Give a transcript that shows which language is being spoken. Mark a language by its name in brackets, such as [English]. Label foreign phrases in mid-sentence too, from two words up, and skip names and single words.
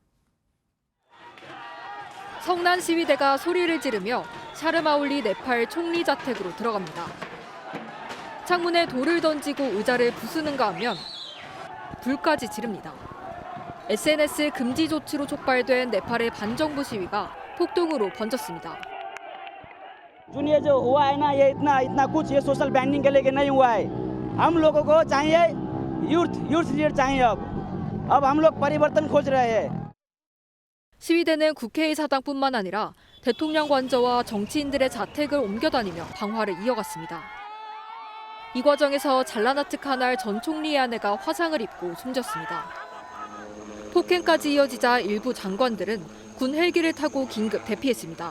[Korean] 성난 시위대가 소리를 지르며 샤르마올리 네팔 총리 자택으로 들어갑니다. 창문에 돌을 던지고 의자를 부수는가 하면 불까지 지릅니다. SNS 금지 조치로 촉발된 네팔의 반정부 시위가 폭동으로 번졌습니다. [Hindi] सुनिए जो हुआ है ना ये इतना कुछ ये [English] social banding [Hindi] के लेके नहीं हुआ है हम लोगों को चाहिए [English] youth leader [Hindi] चाहिए अब हम लोग परिवर्तन खोज रहे हैं [Korean] 시위대는 국회의 사당뿐만 아니라 대통령 관저와 정치인들의 자택을 옮겨다니며 방화를 이어갔습니다. 이 과정에서 잘라나트 카날 전 총리의 아내가 화상을 입고 숨졌습니다. 폭행까지 이어지자 일부 장관들은 군 헬기를 타고 긴급 대피했습니다.